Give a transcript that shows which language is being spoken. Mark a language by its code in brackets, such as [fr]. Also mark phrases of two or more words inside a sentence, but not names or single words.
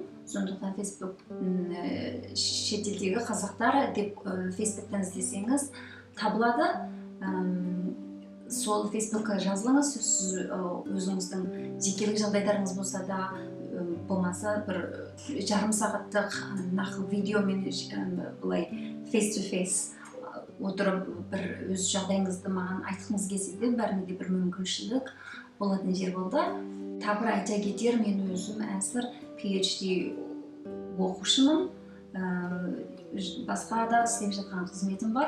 [kk] Сондықтан Facebook шетелдегі қазақтар деп Facebook'тан іздесеңіз табылады. Сол Facebook'қа жазылыңыз, сіз өзіңіздің жекелік жағдайларыңыз болса да, болмаса бір жарым сағаттық нақыл видеомен былай [en] face-to-face [kk] отырып бір өз жағдайыңызды маған айтқыңыз келсе де, бәріне де бір мүмкіншілік болатын жер болды. Тағы бір айта кетер, мен өзім әзір PhD оқушымын. Басқа да істеп жатқан қызметім бар.